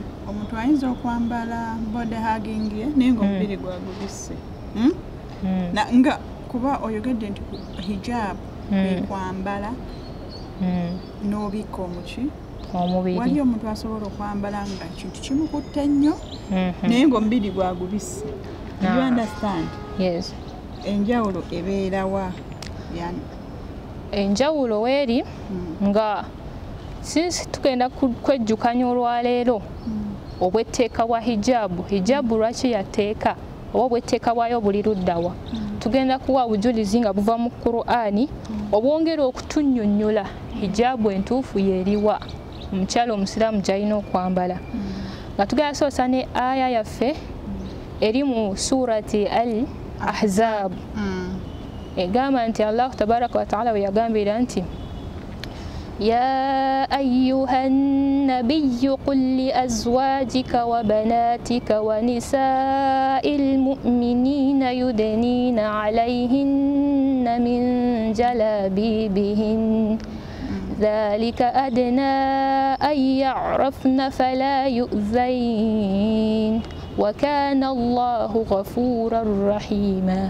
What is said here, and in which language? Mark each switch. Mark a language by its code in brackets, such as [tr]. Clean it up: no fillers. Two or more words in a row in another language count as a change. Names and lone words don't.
[lg] Omuntu ayinza okwambala [en] body hugging [lg] ye naye ng'omubiri gwagubisse. Nga kuba oyogedde nti hijaabu kwambala n'obika omubiri. Wali omuntu asobola okwambala nga kintu kimukutte nnyo naye ng'omubiri gwagubisse. [en] You understand? Yes. [lg] Enjawulo ebeerawa? Enjawulo weeri nga since tugenda kwejjukanya olwaleero obwetteeka bwa hijaabu. Hijaabu lwaki yateeka oba obwetteeka bwayo buli luddawa? Tugenda kuwa obujulizi nga buva mu Qur'ani obwongera okutunnyonnyola hijaabu entuufu yeeriwa omukyala omusiraamu gy'alina okwambala. Nga tugenda soosa ne aya yaffe eri mu surati Al-Ahzab egamba nti [ar] الله تبارك وتعالى [lg] we yagambira nti [ar] يا أيها النبي قل لأزواجك وبناتك ونساء المؤمنين يدنين عليهن من جلابيبهن ذلك أدنى أن يعرفن فلا يؤذين وكان الله غفورا رحيما.